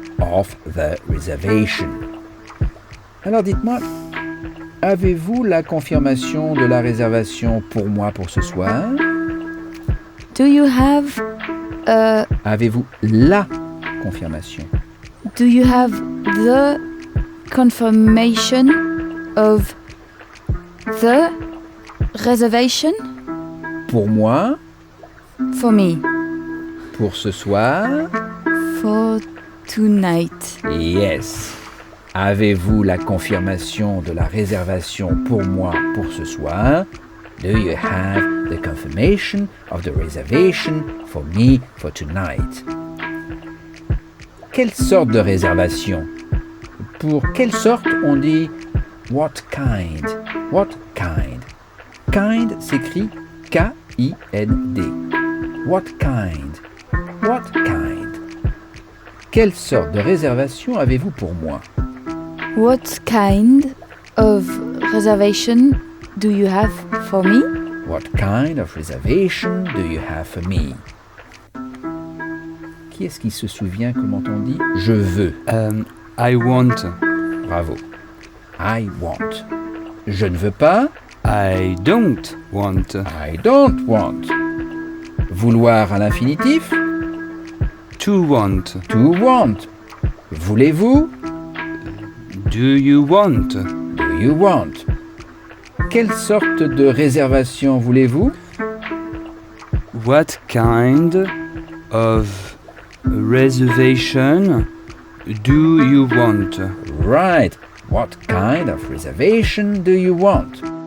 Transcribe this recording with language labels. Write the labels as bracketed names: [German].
[English] Of the reservation. [French] Alors dites-moi, avez-vous la confirmation de la réservation pour moi pour ce soir? [English] Do you have [French] Avez-vous la confirmation? [English] do you have the confirmation of the reservation [French] Pour moi, [English] for me [French] pour ce soir? [English] for tonight? Yes. [French] Avez-vous la confirmation de la réservation pour moi pour ce soir? [English] Do you have the confirmation of the reservation for me for tonight? [French] Quelle sorte de réservation? Pour quelle sorte on dit [English] what kind? What kind? Kind s'écrit K-I-N-D. What kind? What kind? [French] Quelle sorte de réservation avez-vous pour moi? [English] What kind of reservation do you have for me? What kind of reservation do you have for me? [French] Qui est-ce qui se souvient comment on dit je veux? [English] I want. [French] Bravo. [English] I want. [French] Je ne veux pas? [English] I don't want. I don't want. [French] Vouloir à l'infinitif? [English] To want. To want. [French] Voulez-vous? [English] Do you want? Do you want? [French] Quelle sorte de réservation voulez-vous? [English] What kind of reservation do you want? Right. What kind of reservation do you want?